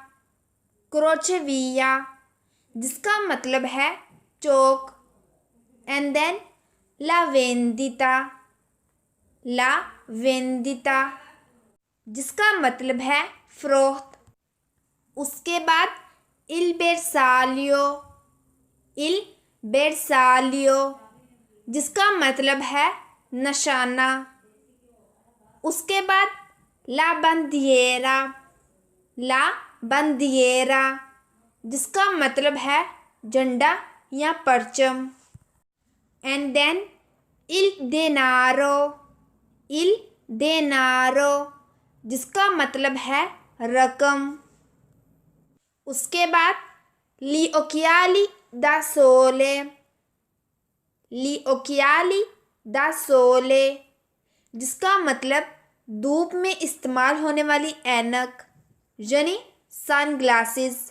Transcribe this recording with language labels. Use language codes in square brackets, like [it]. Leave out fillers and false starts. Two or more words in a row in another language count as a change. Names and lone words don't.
[ur] crocevia جس کا مطلب ہے چوک. [en] and then [it] la vendita. la vendita [ur] جس کا مطلب ہے فروخت. اس کے بعد [it] il bersaglio। il bersaglio [ur] جس کا مطلب ہے نشانہ. اس کے بعد [it] la bandiera. la bandiera [ur] جس کا مطلب ہے جھنڈا یا پرچم. [en] and then [it] il denaro। il denaro [ur] جس کا مطلب ہے رقم. اس کے بعد [it] gli occhiali da sole. gli occhiali da sole, [ur] جس کا مطلب دھوپ میں استعمال ہونے والی عینک یعنی [en] sun glasses.